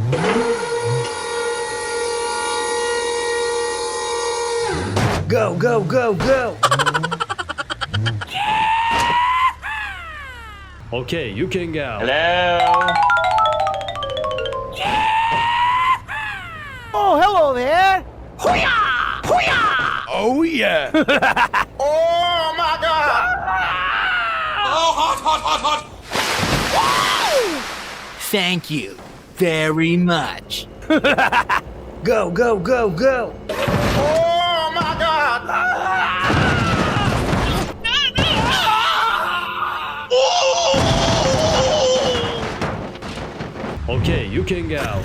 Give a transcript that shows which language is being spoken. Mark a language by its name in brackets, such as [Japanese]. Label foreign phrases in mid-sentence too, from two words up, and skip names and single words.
[English] Go, go, go, go. Okay, you can go. Hello. Oh, hello there! Hoo-yah! Hoo-yah! Oh yeah. Oh my god! Oh, hot, hot, hot, hot! Thank you very much. Go, go, go, go. Oh my God! Okay, you can go.